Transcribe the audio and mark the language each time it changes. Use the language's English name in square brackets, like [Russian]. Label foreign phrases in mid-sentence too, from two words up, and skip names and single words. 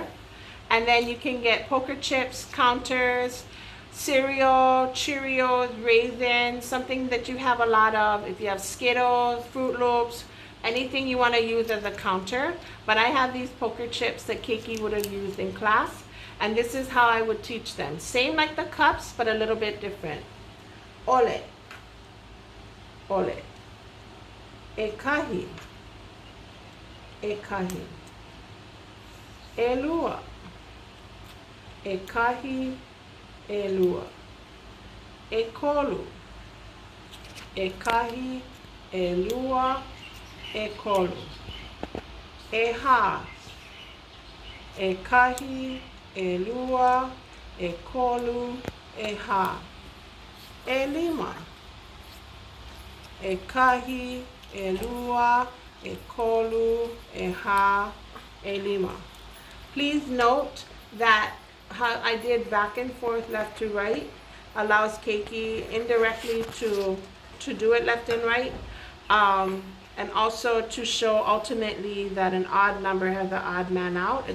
[English] And then you can get poker chips, counters, cereal, Cheerios, raisins, something that you have a lot of. If you have Skittles, Fruit Loops, anything you want to use as a counter. But I have these poker chips that Keiki would have used in class. And this is how I would teach them. Same like the cups, but a little bit different. [Hawaiian] Ole, ole, ekahi, ekahi, elua, ekahi, elua, ekolu, ekahi, elua, ekolu, eha, ekahi, elua, ekolu, eha, elima, ekahi, elua, ekolu, eha, elima. [English] Please note that how I did back and forth, left to right, allows Keiki indirectly to do it left and right, and also to show ultimately that an odd number has an odd man out.